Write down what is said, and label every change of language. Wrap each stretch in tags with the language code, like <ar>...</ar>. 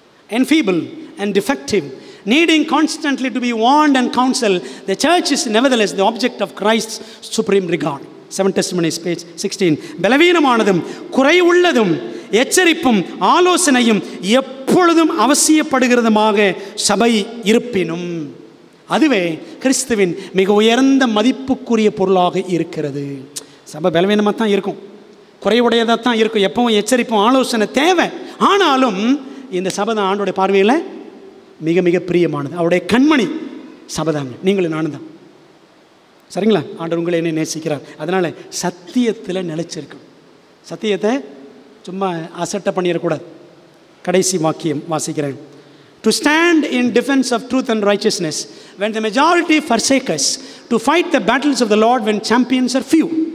<en>Enfeeble and defective, needing constantly to be warned and counseled, the church is nevertheless the object of Christ's supreme regard. 7 Testimonies, page 16.</en> <ta>பலவீனமானதும் குறை உள்ளதும் எச்சரிப்பும் ஆலோசனையும் எப்பொழுதும் அவசியப்படுகிறதுமாக சபை இருப்பினும் அதுவே கிறிஸ்துவின் மிக உயர்ந்த மதிப்புக்குரிய பொருளாக இருக்கிறது. சபை பலவீனமாக தான் இருக்கும், குறைவுடையதாக தான் இருக்கும், எப்பவும் எச்சரிப்பும் ஆலோசனை தேவை. ஆனாலும் இந்த சபை தான் ஆண்டோடைய பார்வையில் மிக மிக பிரியமானது. அவருடைய கண்மணி சபை தாங்க, நீங்களும் நானும் தான். சரிங்களா? ஆண்டவர் உங்களை என்ன நேசிக்கிறார். அதனால் சத்தியத்தில் நிலைச்சிருக்கும். சத்தியத்தை சும்மா அசட்டை பண்ணிடக்கூடாது. கடைசி வாக்கியம் வாசிக்கிறேன்.</ta> <en>To stand in defense of truth and righteousness when the majority forsake us, to fight the battles of the Lord when champions are few.</en>